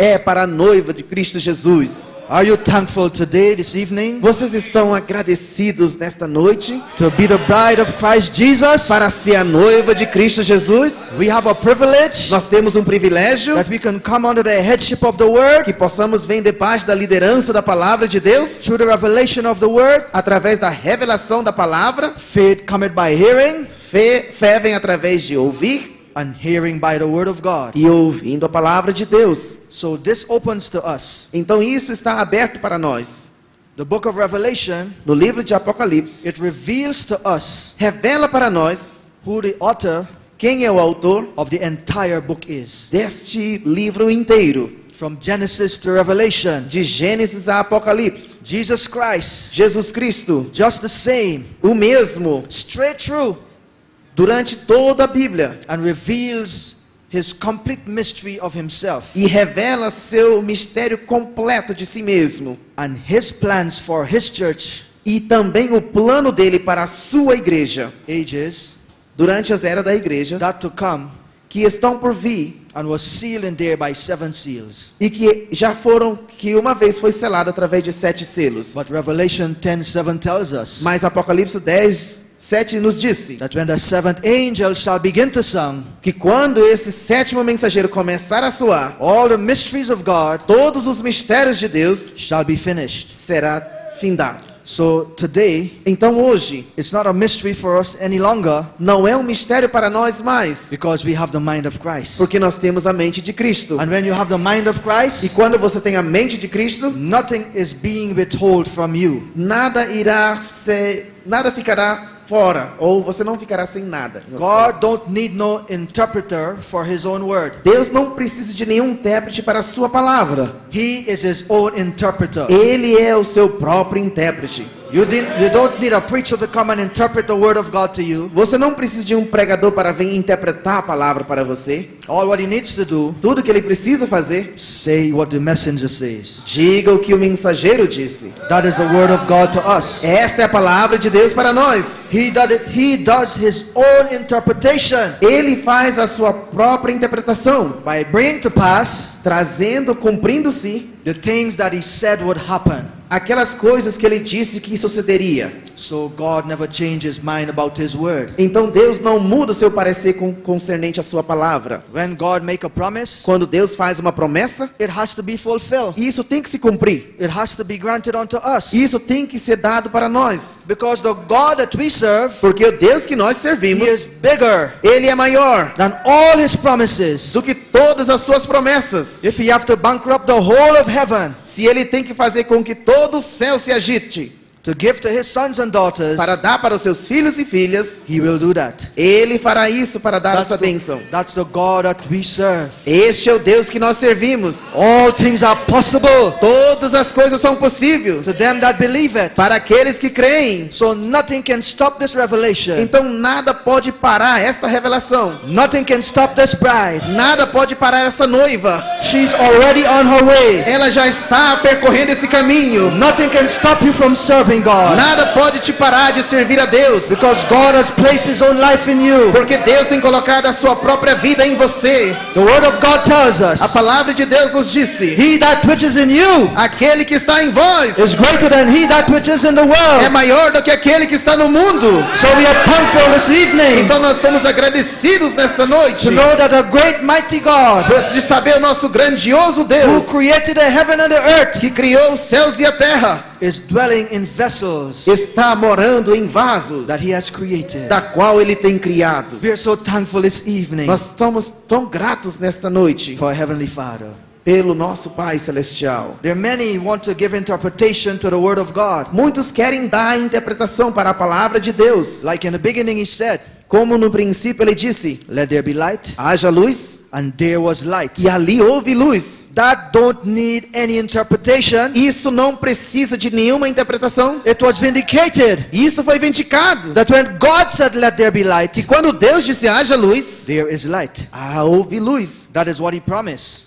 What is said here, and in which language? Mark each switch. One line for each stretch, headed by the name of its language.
Portuguese: é para a noiva de Cristo Jesus.
English: Are you thankful today, this evening,
Portuguese: Vocês estão agradecidos nesta noite
English: to be the bride of Christ Jesus?
Portuguese: para ser a noiva de Cristo Jesus?
English: We have a privilege
Portuguese: Nós temos um privilégio
English: that we can come under the headship of the word,
Portuguese: que possamos vir debaixo da liderança da palavra de Deus,
English: through the revelation of the word.
Portuguese: através da revelação da palavra.
English: Faith cometh by hearing,
Portuguese: Fé vem através de ouvir
English: and hearing by the word of God.
Portuguese: e ouvindo a palavra de Deus.
English: So this opens to us.
Portuguese: Então isso está aberto para nós.
English: The book of Revelation,
Portuguese: No livro de Apocalipse,
English: it reveals to us
Portuguese: revela para nós
English: who the author
Portuguese: quem é o autor
English: of the entire book is.
Portuguese: deste livro inteiro,
English: From Genesis to Revelation,
Portuguese: de Gênesis a Apocalipse.
English: Jesus Christ,
Portuguese: Jesus Cristo,
English: just the same,
Portuguese: o mesmo,
English: straight through,
Portuguese: durante toda a Bíblia,
English: and reveals His complete mystery of Himself
Portuguese: e revela seu mistério completo de si mesmo,
English: and His plans for His church,
Portuguese: e também o plano dele para a sua igreja,
English: ages
Portuguese: durante as eras da igreja,
English: that to come,
Portuguese: que estão por vir,
English: and was sealed in there by 7 seals.
Portuguese: e que uma vez foi selado através de 7 selos.
English: But Revelation 10:7 tells us
Portuguese: Mas Apocalipse 10:7 nos disse
English: that when the 7th angel shall begin to sound,
Portuguese: que quando esse 7º mensageiro começar a soar,
English: all the mysteries of God
Portuguese: todos os mistérios de Deus
English: shall be finished.
Portuguese: será findado.
English: So today,
Portuguese: Então hoje
English: it's not a mystery for us any longer,
Portuguese: não é um mistério para nós mais,
English: because we have the mind of Christ.
Portuguese: porque nós temos a mente de Cristo.
English: And when you have the mind of
Portuguese: E
English: Christ,
Portuguese: quando você tem a mente de Cristo,
English: nothing is being withheld from you.
Portuguese: nada ficará fora, ou você não ficará sem nada.
English: God don't need no interpreter for His own word.
Portuguese: Deus não precisa de nenhum intérprete para a sua palavra.
English: He is His own interpreter.
Portuguese: Ele é o seu próprio intérprete.
English: You don't need a preacher to come and interpret the word of God to you.
Portuguese: Você não precisa de um pregador para vir interpretar a palavra para você.
English: All what he needs to do,
Portuguese: Tudo que ele precisa fazer,
English: say what the messenger says.
Portuguese: diga o que o mensageiro disse.
English: That is the word of God to us.
Portuguese: Esta é a palavra de Deus para nós.
English: He does His own interpretation
Portuguese: Ele faz a sua própria interpretação,
English: by bringing to pass
Portuguese: cumprindo-se
English: the things that He said would happen.
Portuguese: aquelas coisas que ele disse que sucederia.
English: So God never changed His mind about His word.
Portuguese: Então Deus não muda o seu parecer concernente à sua palavra.
English: When God make a promise,
Portuguese: Quando Deus faz uma promessa,
English: it has to be fulfilled.
Portuguese: isso tem que se cumprir.
English: It has to be granted unto us.
Portuguese: Isso tem que ser dado para nós.
English: Because the God that we serve,
Portuguese: Porque o Deus que nós
English: He
Portuguese: servimos,
English: is bigger
Portuguese: Ele é maior
English: than all His promises.
Portuguese: do que todas as suas promessas.
English: If He have to bankrupt the whole of heaven
Portuguese: Se Ele tem que fazer com que todo o céu se agite
English: to give to His sons and daughters,
Portuguese: para dar para os seus filhos e filhas,
English: He will do that.
Portuguese: Ele fará isso para dar essa bênção.
English: That's the God that we serve.
Portuguese: Este é o Deus que nós servimos.
English: All things are possible
Portuguese: Todas as coisas são possíveis
English: to them that believe it.
Portuguese: para aqueles que creem.
English: So nothing can stop this revelation.
Portuguese: Então nada pode parar esta revelação.
English: Nothing can stop this bride.
Portuguese: Nada pode parar essa noiva.
English: She's already on her way.
Portuguese: Ela já está percorrendo esse caminho.
English: Nothing can stop you from serving worshiping God.
Portuguese: Nada pode te parar de servir a Deus.
English: Because God has placed His own life in you.
Portuguese: Porque Deus tem colocado a sua própria vida em você.
English: The Word of God tells
Portuguese: A
English: us,
Portuguese: palavra de Deus nos disse:
English: He that which is in you
Portuguese: aquele que está em vós
English: is greater than he that which is in the
Portuguese: é
English: world.
Portuguese: maior do que aquele que está no mundo.
English: So we are thankful this evening
Portuguese: Então nós estamos agradecidos nesta noite
English: to know that a great mighty God
Portuguese: de saber o nosso grandioso
English: who
Portuguese: Deus
English: created the heaven and the earth
Portuguese: que criou os céus e a terra
English: is dwelling in vessels
Portuguese: está morando em vasos
English: that He has created.
Portuguese: da qual Ele tem criado.
English: We are so thankful this evening
Portuguese: Nós estamos tão gratos nesta noite
English: for our Heavenly Father.
Portuguese: pelo nosso Pai Celestial.
English: There are many who want to give interpretation to the Word of God.
Portuguese: Muitos querem dar a interpretação para a palavra de Deus.
English: Like in the beginning He said,
Portuguese: Como no princípio Ele disse:
English: let there be light,
Portuguese: haja luz,
English: and there was light.
Portuguese: e ali houve luz.
English: That don't need any interpretation.
Portuguese: Isso não precisa de nenhuma interpretação.
English: It was vindicated
Portuguese: Isso foi vindicado.
English: that when God said let there be light,
Portuguese: E quando Deus disse haja luz,
English: there is light.
Portuguese: houve luz.
English: That is what He promised.